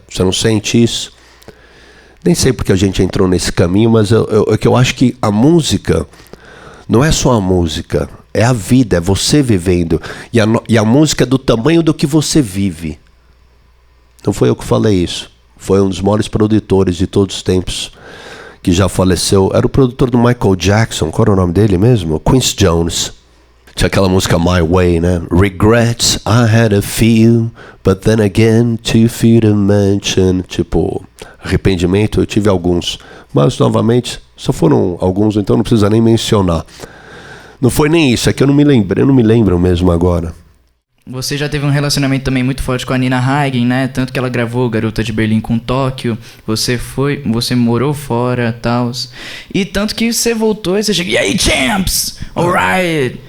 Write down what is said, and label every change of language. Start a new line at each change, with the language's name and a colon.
Portuguese: Você não sente isso? Nem sei porque a gente entrou nesse caminho, mas eu acho que a música não é só a música, é a vida, é você vivendo. E a música é do tamanho do que você vive. Não foi eu que falei isso. Foi um dos maiores produtores de todos os tempos, que já faleceu. Era o produtor do Michael Jackson. Qual era o nome dele mesmo? Quincy Jones. Tinha aquela música My Way, né?
English: Regrets, I had a few, but then again, too few to mention.
Portuguese: Tipo, arrependimento, eu tive alguns. Mas, novamente, só foram alguns, então não precisa nem mencionar. Não foi nem isso, é que eu não me lembro mesmo agora. Você já teve um relacionamento também muito forte com a Nina Hagen, né? Tanto que ela gravou Garota de Berlim com Tóquio. Você morou fora e tal. E tanto que você voltou e você chegou... E aí, champs? Alright!